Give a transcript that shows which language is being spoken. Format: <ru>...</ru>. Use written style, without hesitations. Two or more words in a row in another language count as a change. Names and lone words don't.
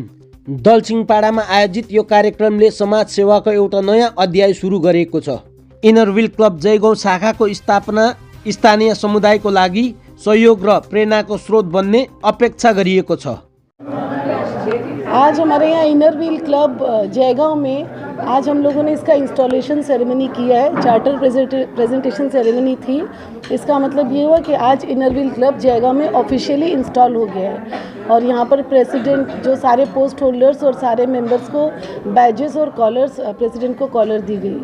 <ne>दलसिंहपाडामा आयोजित यो कार्यक्रमले समाज सेवाको एउटा नयाँ अध्याय सुरु गरेको छ। इनरव्हिल क्लब जयगाउँ शाखाको स्थापना स्थानीय समुदायको लागि सहयोग र प्रेरणाको स्रोत बन्ने अपेक्षा गरिएको छ।</ne> <hi>आज हमारे यहाँ इनरव्हिल क्लब जयगांव में आज हम लोगों ने इसका</hi> <en>installation ceremony</en> <hi>किया है।</hi> <en>charter presentation ceremony</en> <hi>थी। इसका मतलब ये हुआ कि आज इनरव्हिल क्लब जयगांव में</hi> <en>officially install</en> <hi>हो गया है और यहाँ पर प्रेसिडेंट जो सारे</hi> <en>post holders</en> <hi>और सारे मेंबर्स को बैजेस और कॉलर्स, प्रेसिडेंट को कॉलर दी गई।</hi>